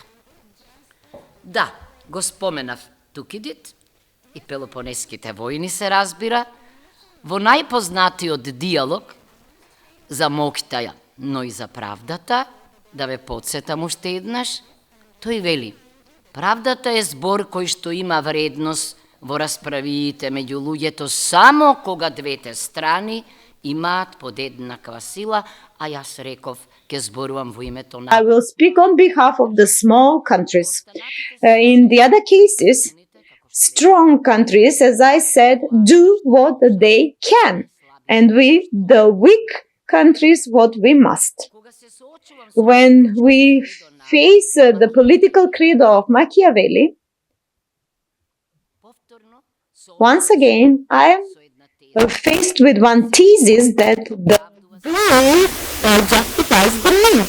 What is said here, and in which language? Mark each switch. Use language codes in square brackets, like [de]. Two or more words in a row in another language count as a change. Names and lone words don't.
[mk] Да, го споменав Тукидид и Пелопонеските војни, се разбира, во најпознатиот диалог за моќта, но и за правдата, да ве подсетам уште еднаш, тој вели: правдата е збор кој што има вредност во расправиите меѓу луѓето само кога двете страни имаат подеднаква сила, а јас реков ке зборувам во името на... [en] I will speak on behalf of the small countries. In the other cases, strong countries, as I said, do what they can, and we, the weak countries, what we must. When we face the political credo of Machiavelli, once again, I am faced with one thesis that the goal justifies the means.